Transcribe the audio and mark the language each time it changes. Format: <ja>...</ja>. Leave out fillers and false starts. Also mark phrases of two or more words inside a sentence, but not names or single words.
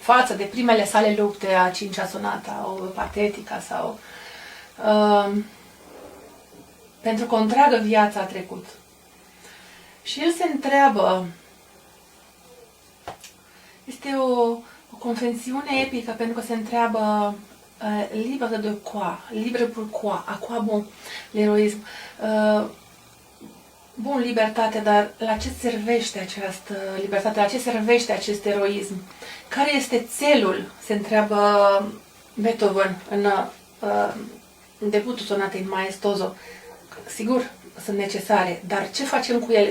<ro>față de primele sale lupte, a cincea sonata, o patetica sau... pentru că o întreagă viață a trecut. Și el se întreabă, este o confesiune epică, pentru că se întreabă</ro> <fr>libre de quoi, libre pourquoi, à quoi bon l'héroïsme.</fr> <ro>Bun, libertate, dar la ce servește această libertate, la ce servește acest eroism? Care este țelul, se întreabă Beethoven în debutul sonatei Maestoso. Sigur, sunt necesare, dar ce facem cu ele?</ro>